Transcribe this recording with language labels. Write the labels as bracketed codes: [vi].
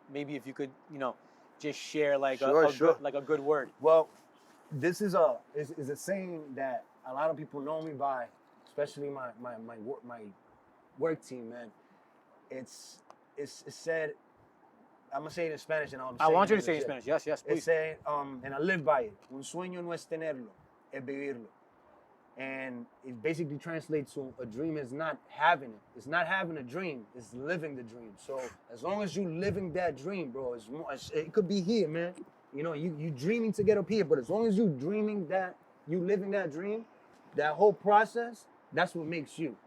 [en] Maybe if you could, you know, just share like a good word. Well, this is a saying that a lot of people know me by, especially my work team, man. It's said. I'm gonna say it in Spanish, and I want you to say it in Spanish. Yes, please. It said, and I live by it. [es] Un sueño no es tenerlo, es vivirlo. [en] And it basically translates to a dream is not having it. It's not having a dream. It's living the dream. So as long as you living that dream, bro, it could be here, man. You know, you dreaming to get up here, but as long as you dreaming that, you living that dream, that whole process, that's what makes you.